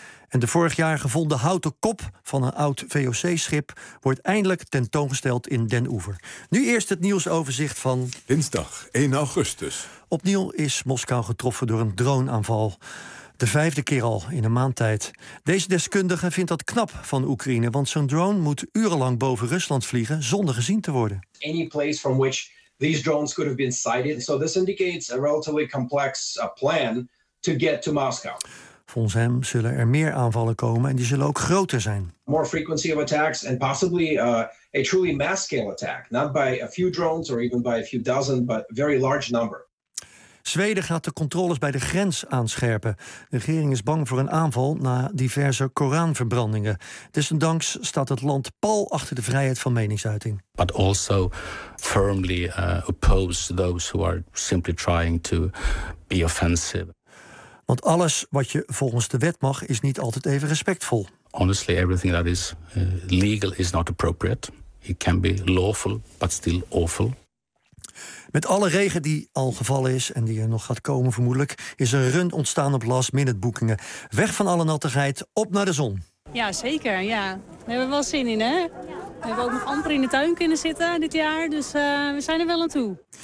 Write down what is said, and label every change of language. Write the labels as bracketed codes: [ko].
[nl] En de vorig jaar gevonden houten kop van een oud VOC-schip wordt eindelijk tentoongesteld in Den Oever. Nu eerst het nieuwsoverzicht van dinsdag 1 augustus. Opnieuw is Moskou getroffen door een droneaanval. De vijfde keer al in een maand tijd. Deze deskundige vindt dat knap van Oekraïne, want zo'n drone moet urenlang boven Rusland vliegen zonder gezien te worden. [en] Any place from which these drones could have been sighted. So this indicates a relatively complex plan to get to Moscow. [nl] Volgens hem zullen er meer aanvallen komen en die zullen ook groter zijn. [en] More frequency of attacks and possibly a truly mass-scale attack, not by a few drones or even by a few dozen, but very large number. [nl] Zweden gaat de controles bij de grens aanscherpen. De regering is bang voor een aanval na diverse Koranverbrandingen. Desondanks staat het land pal achter de vrijheid van meningsuiting. [en] But also firmly oppose those who are simply trying to be offensive. [nl] Want alles wat je volgens de wet mag, is niet altijd even respectvol. [en] Honestly, everything that is legal is not appropriate. It can be lawful, but still awful. [nl] Met alle regen die al gevallen is en die er nog gaat komen vermoedelijk, is een run ontstaan op last-minute boekingen. Weg van alle nattigheid, op naar de zon. Ja, zeker. Ja. We hebben er wel zin in, hè? We hebben ook nog amper in de tuin kunnen zitten dit jaar, dus we zijn er wel aan toe.